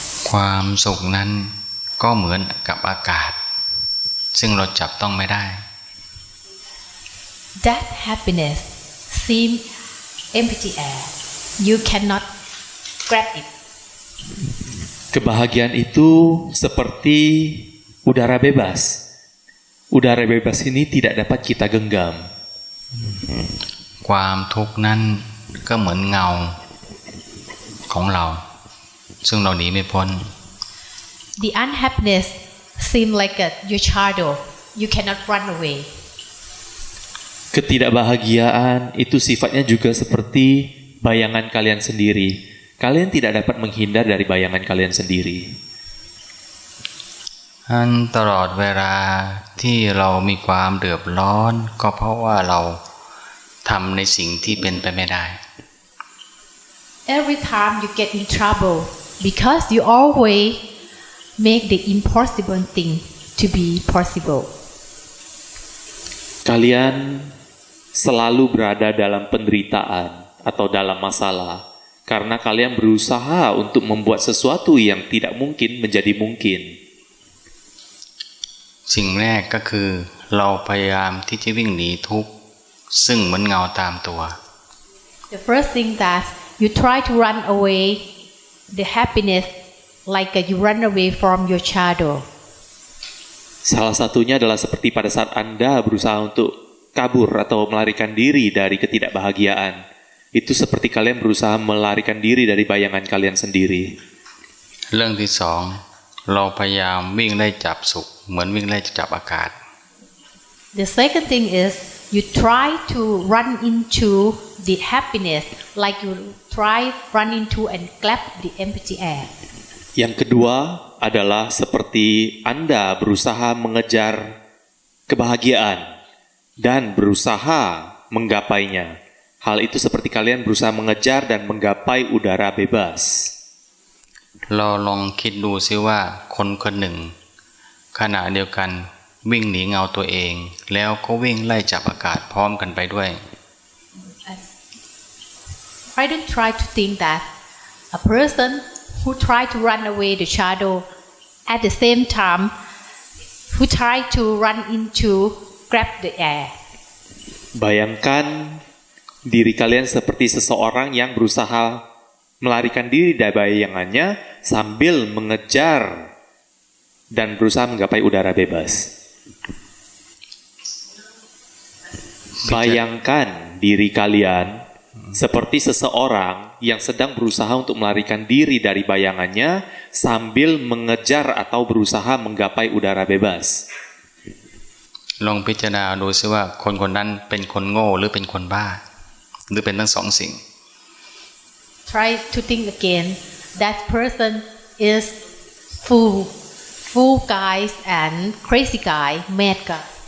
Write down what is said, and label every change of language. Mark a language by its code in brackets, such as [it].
[th] ความสุขนั้นก็เหมือนกับอากาศซึ่งเราจับต้องไม่ได้ [en] That happiness seems empty air. You cannot grab it. [id] Kebahagiaan itu seperti udara bebas. Udara bebas ini tidak dapat kita genggam. [th] ความทุกข์นั้นก็เหมือนเงาของเราซึ่งเราหนีไม่พ้น [en] The unhappiness seems like your shadow. You cannot run away. [id] Ketidakbahagiaan itu sifatnya juga seperti bayangan kalian sendiri. Kalian tidak dapat menghindar dari bayangan kalian sendiri. [th] ตลอดเวลาที่เรามีความเดือดร้อนก็เพราะว่าเราทำในสิ่งที่เป็นไปไม่ได้ [en] Every time you get in trouble because you always make the impossible thing to be possible. [id] Kalian selalu berada dalam penderitaan atau dalam masalah karena kalian berusaha untuk membuat sesuatu yang tidak mungkin menjadi mungkin. [th] สิ่งแรกก็คือเราพยายามที่จะวิ่งหนีทุกข์ซึ่งเหมือนเงาตามตัว [en] The first thing that you try to run away the happiness like you run away from your shadow. [id] Salah satunya adalah seperti pada saat Anda berusaha untuk kabur atau melarikan diri dari ketidakbahagiaan. Itu seperti kalian berusaha melarikan diri dari bayangan kalian sendiri. [th] เรื่องที่สองเราพยายามวิ่งไล่จับสุขเหมือนวิ่งไล่จับอากาศ [en] The second thing is you try to run into the happiness like you run into and grab the empty air. [id] Yang kedua adalah seperti Anda berusaha mengejar kebahagiaan dan berusaha menggapainya. Hal itu seperti kalian berusaha mengejar dan menggapai udara bebas. [th] เราลองคิดดูซิว่าคนคนหนึ่งขณะเดียวกันวิ่งหนีเงาตัวเองแล้วก็วิ่งไล่จับอากาศพร้อมกันไปด้วย [en] I don't try to think that a person who try to run away the shadow at the same time who try to run into grab the air. [id] Bayangkan diri kalian seperti seseorang yang berusaha melarikan diri dari bayangannya sambil mengejar dan berusaha menggapai udara bebas. Bayangkan diri kalian seperti seseorang yang sedang berusaha untuk melarikan diri dari bayangannya sambil mengejar atau berusaha menggapai udara bebas. [th] ลองพิจารณาดูซิว่าคนคนนั้นเป็นคนโง่หรือเป็นคนบ้าหรือเป็นทั้งสองสิ่ง [en] Try to think again. That person is fool guys and crazy guy, mad guy.